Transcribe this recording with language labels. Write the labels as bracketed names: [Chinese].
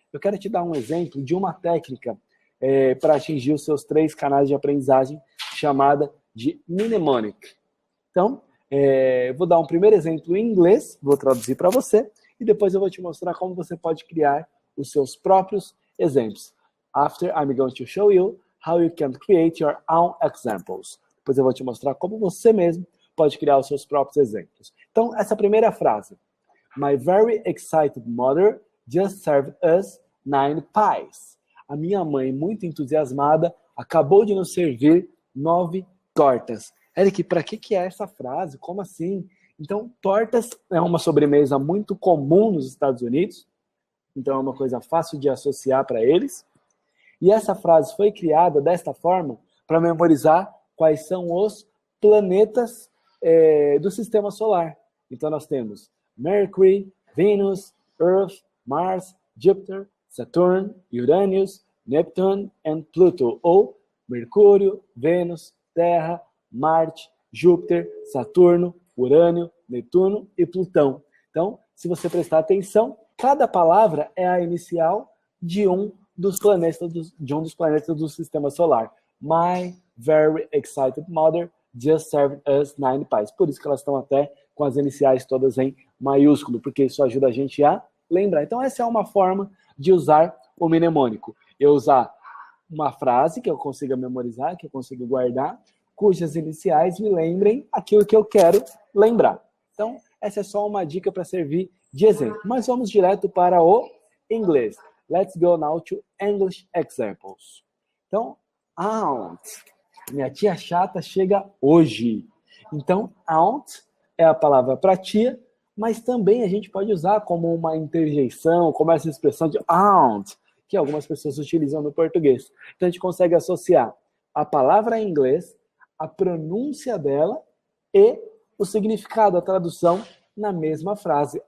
[Portuguese] Eu quero te dar um exemplo de uma técnica para atingir os seus 3 canais de aprendizagem, chamada de mnemonic. Então, vou dar um primeiro exemplo em inglês, vou traduzir para você, e depois eu vou te mostrar como você pode criar os seus próprios exemplos. [English] After, I'm going to show you how you can create your own examples. [Portuguese] Depois eu vou te mostrar como você mesmo pode criar os seus próprios exemplos. Então, essa primeira frase. [English] My very excited mother just served us 9 pies. [Portuguese] A minha mãe, muito entusiasmada, acabou de nos servir 9 tortas. Eric, para que é essa frase? Como assim? Então, tortas é uma sobremesa muito comum nos Estados Unidos. Então, é uma coisa fácil de associar para eles. E essa frase foi criada desta forma para memorizar quais são os planetas do sistema solar. Então, nós temos Mercury, Venus, Earth, Mars, Júpiter, Saturno, Uranus, Neptune e Pluto. Ou Mercúrio, Vênus, Terra, Marte, Júpiter, Saturno, Urânio, Netuno e Plutão. Então, se você prestar atenção, cada palavra é a inicial de um dos planetas do sistema solar. [English] My very excited mother just served us 9 pies. [Portuguese] Por isso que elas estão até com as iniciais todas em maiúsculo, porque isso ajuda a gente a lembrar. Então, essa é uma forma de usar o mnemônico. Eu usar uma frase que eu consiga memorizar, que eu consiga guardar, cujas iniciais me lembrem aquilo que eu quero lembrar. Então, essa é só uma dica para servir de exemplo. Mas vamos direto para o inglês. [English] Let's go now to English examples. [Portuguese] Então, aunt. Minha tia chata chega hoje. Então, aunt é a palavra para tia, mas também a gente pode usar como uma interjeição, como essa expressão de aunt, que algumas pessoas utilizam no português. Então, a gente consegue associar a palavra em inglês, a pronúncia dela e o significado, a tradução na mesma frase.